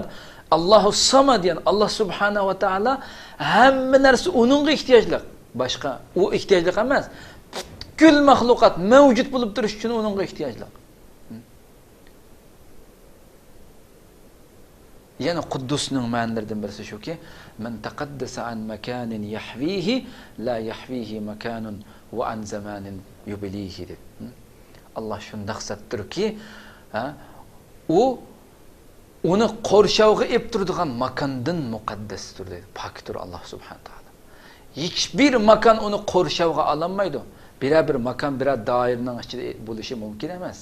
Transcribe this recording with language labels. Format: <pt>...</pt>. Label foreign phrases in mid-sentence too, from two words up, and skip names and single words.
<ar>الله الصمد</ar> <uz>yani Allah</uz> <ar>سبحانه وتعالى</ar> <uz>hamma narsa uningga ehtiyojli. Boshqa u ehtiyojli emas. Butkul mahluqot mavjud bo'lib turish uchun uningga ehtiyojli. Yani Quddusning ma'nolaridan birisi shuki,</uz> <ar>من تقدس عن مكان يحويه لا يحويه مكان وعن زمان يبليه deb.</ar> <uz>Allah shunday sattirki, u uni qo'rshovga ep turadigan makondan muqaddasdir dedi. Pokdir Allah</uz> <ar>سبحانه تعالى.</ar> <uz>Hech bir makon uni qo'rshovga ololmaydi. Bir makon bir doirning ichida bo'lishi mumkin emas.</uz>